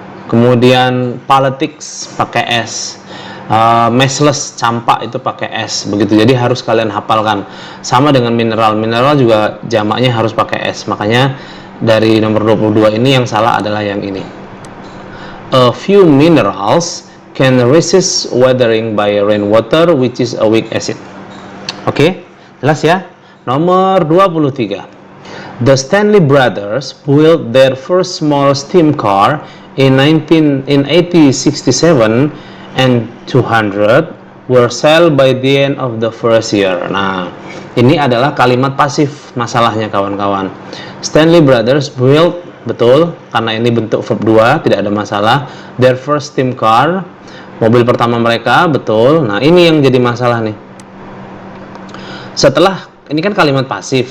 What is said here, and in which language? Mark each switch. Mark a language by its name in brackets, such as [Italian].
[Indonesian] Kemudian politics pakai S. Matchless campak itu pakai S. Begitu. Jadi harus kalian hafalkan. Sama dengan mineral. Mineral juga jamaknya harus pakai S. Makanya dari nomor 22 ini yang salah adalah yang ini. [English] A few minerals can resist weathering by rainwater, which is a weak acid. [Indonesian] Oke, jelas ya? Nomor 23. [English] The Stanley Brothers built their first small steam car in 1867 and 200 were sold by the end of the first year. [Indonesian] Nah, ini adalah kalimat pasif masalahnya kawan-kawan. Stanley Brothers built, betul, karena ini bentuk verb 2, tidak ada masalah. [English] Their first steam car, [Indonesian] mobil pertama mereka, betul. Nah, ini yang jadi masalah nih. Setelah, ini kan kalimat pasif.